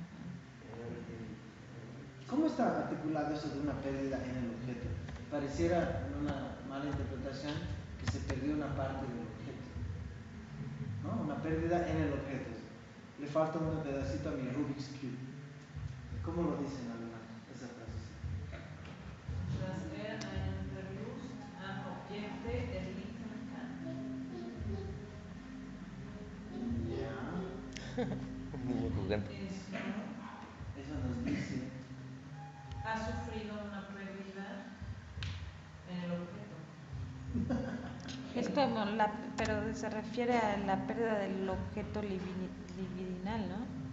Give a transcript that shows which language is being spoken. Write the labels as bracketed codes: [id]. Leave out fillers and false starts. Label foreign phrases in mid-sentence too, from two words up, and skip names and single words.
[es] ¿Cómo está articulado eso de una pérdida en el objeto? Pareciera en una mala interpretación que se perdió una parte del objeto, ¿no? Una pérdida en el objeto. Le falta un pedacito a mi Rubik's Cube. ¿Cómo lo dicen en alemán esa frase? [de] Das einen Verlust an Objekte erlitten kann. [es] Ya. Muy jugante. Eso nos dice. Ha sufrido una pérdida en el objeto. Es como pero se refiere a la pérdida del objeto libidinal, ¿no?